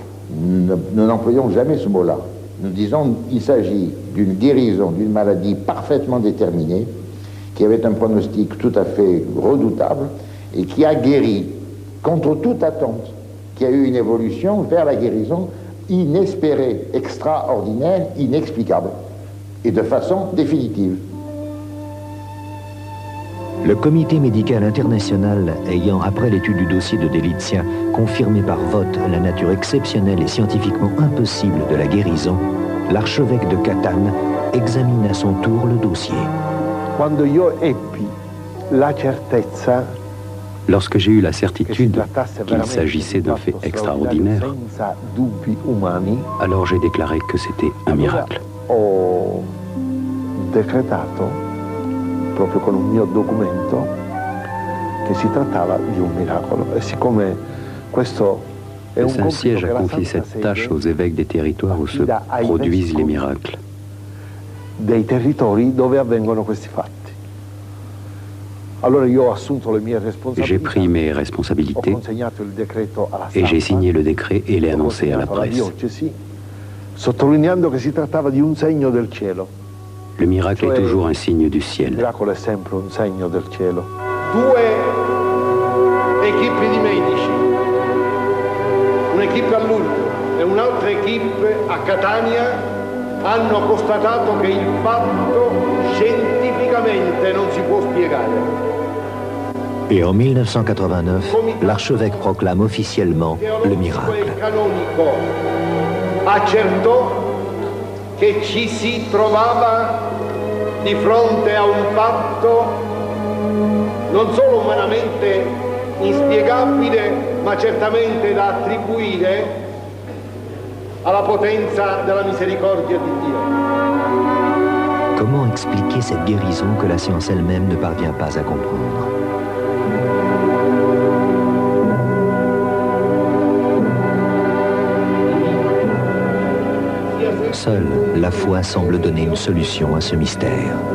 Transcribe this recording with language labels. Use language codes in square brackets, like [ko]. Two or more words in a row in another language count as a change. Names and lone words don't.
[fr] Nous n'employons jamais ce mot-là. Nous disons qu'il s'agit d'une guérison d'une maladie parfaitement déterminée, qui avait un pronostic tout à fait redoutable et qui a guéri contre toute attente, qui a eu une évolution vers la guérison inespérée, extraordinaire, inexplicable et de façon définitive. Le comité médical international ayant, après l'étude du dossier de Delizia, confirmé par vote la nature exceptionnelle et scientifiquement impossible de la guérison, l'archevêque de Catane examine à son tour le dossier. [it] Quando io ebbi la certezza [fr] Lorsque j'ai eu la certitude qu'il s'agissait d'un fait extraordinaire, alors j'ai déclaré que c'était un miracle. [it] Ho decretato, proprio con un mio documento, che si trattava di un miracolo. E siccome questo è [fr] Le [it] un [fr] Saint-Siège [it] compito a che la [fr] confié [it] Santa [fr] cette tâche [it] Sede [fr] aux évêques des territoires où se produisent les miracles. [it] dei territori dove avvengono questi fatti. Allora io ho assunto le mie responsabilità. [fr] J'ai pris mes responsabilités [it] Ho consegnato il decreto alla [fr] et j'ai [it] stampa, [fr] signé le décret et l'ai [it] l'ho [fr] annoncé à la [it] consegnato alla [fr] presse. [it] diocesi, sottolineando che si trattava di un segno del cielo. [fr] Le miracle est toujours un signe du [it] Il [fr] ciel. [it] miracolo è sempre un segno del cielo. Due equipe di medici, un'equipe a Lourdes e un'altra equipe a Catania hanno constatato che il fatto scientificamente non si può spiegare. [fr] Et en 1989, l'archevêque proclame officiellement le [it] Il [fr] miracle. [it] canonico accertò che ci si trovava di fronte a un fatto non solo umanamente inspiegabile, ma certamente da attribuire alla potenza della misericordia di Dio. [fr] Comment expliquer cette guérison que la science elle-même ne parvient pas à comprendre? Seule la foi semble donner une solution à ce mystère.